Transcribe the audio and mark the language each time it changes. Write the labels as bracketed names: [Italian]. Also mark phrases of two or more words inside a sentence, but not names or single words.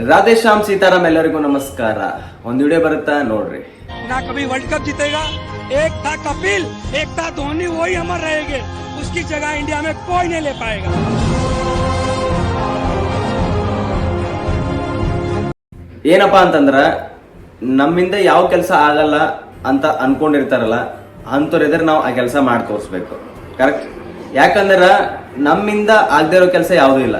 [Kannada] ರಾಧೆ ಶ್ಯಾಮ್ ಸೀತಾರಾಮ್ ಎಲ್ಲರಿಗೂ ನಮಸ್ಕಾರ. ಒಂದು ವಿಡಿಯೋ ಬರುತ್ತಾ ನೋಡ್ರಿ. [Hindi] ना कभी वर्ल्ड कप जीतेगा, एक था कपिल, एक था धोनी, वही अमर रहेंगे. उसकी जगह इंडिया में कोई नहीं ले पाएगा. [Kannada] ಏನಪ್ಪಾ ಅಂತಂದ್ರ ನಮ್ಮಿಂದ ಯಾವ ಕೆಲಸ ಆಗಲ್ಲ ಅಂತ ಅನ್ಕೊಂಡಿರ್ತಾರಲ್ಲ ಅಂತವ್ರ ಎದುರು ನಾವು ಆ ಕೆಲಸ ಮಾಡಿ ತೋರಿಸ್ಬೇಕು. ಕರೆಕ್ಟ್? ಯಾಕಂದ್ರ ನಮ್ಮಿಂದ ಆಗದೆ ಇರೋ ಕೆಲಸ ಯಾವುದೂ ಇಲ್ಲ.